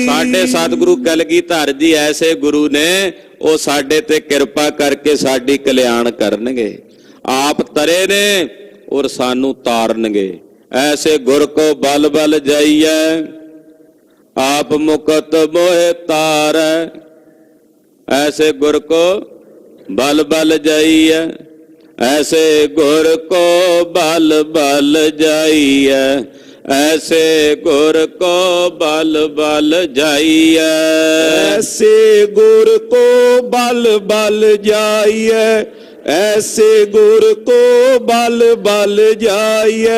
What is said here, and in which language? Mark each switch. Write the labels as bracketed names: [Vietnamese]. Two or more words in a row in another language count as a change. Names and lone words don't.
[Punjabi] ਸਾਡੇ ਸਤਿਗੁਰੂ ਕਲਗੀਧਰ ਜੀ ਐਸੇ ਗੁਰੂ ਨੇ, ਉਹ ਸਾਡੇ ਤੇ ਕਿਰਪਾ ਕਰਕੇ ਸਾਡੀ ਕਲਿਆਣ ਕਰਨਗੇ। ਆਪ ਤਰੇ ਨੇ ਔਰ ਸਾਨੂੰ ਤਾਰਨਗੇ। ਐਸੇ ਗੁਰ ਕੋ ਬਲ ਬਲ ਜਾਈਐ, ਆਪ ਮੁਕਤ ਮੋਹਿ ਤਾਰੈ। ਐਸੇ ਗੁਰ ਕੋ ਬਲ ਬਲ ਜਾਈਐ, ਐਸੇ ਗੁਰ ਕੋ ਬਲ ਬਲ ਜਾਈਐ, ਐਸੇ ਗੁਰ ਕੋ ਬਲ ਬਲ ਜਾਈਐ, ਐਸੇ ਗੁਰ ਕੋ ਬਲ ਬਲ ਜਾਈਐ, ਐਸੇ ਗੁਰ ਕੋ ਬਲ ਬਲ ਜਾਈਐ,